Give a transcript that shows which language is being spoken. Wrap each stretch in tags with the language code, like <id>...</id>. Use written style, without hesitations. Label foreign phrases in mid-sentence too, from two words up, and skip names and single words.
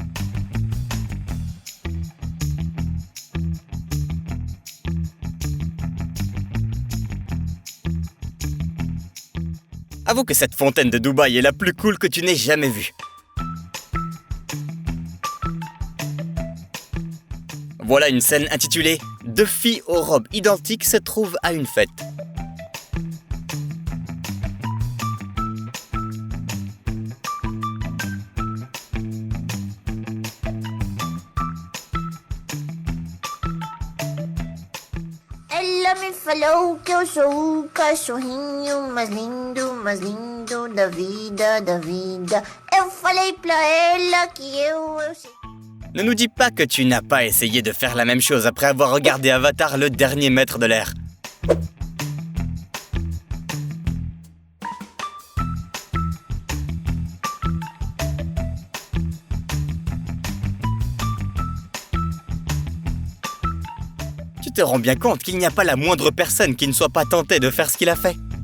<fr>Avoue que cette fontaine de Dubaï est la plus cool que tu n'aies jamais vue. Voilà une scène intitulée « 2 filles aux robes identiques se trouvent à une fête ».</fr> <pt>Ela me falou que eu sou o cachorrinho mais lindo da vida, da vida. Eu falei pra ela que eu sei.</pt> <fr>Ne nous dis pas que tu n'as pas essayé de faire la même chose après avoir regardé Avatar, le dernier maître de l'air. Tu te rends bien compte qu'il n'y a pas la moindre personne qui ne soit pas tentée de faire ce qu'il a fait.</fr>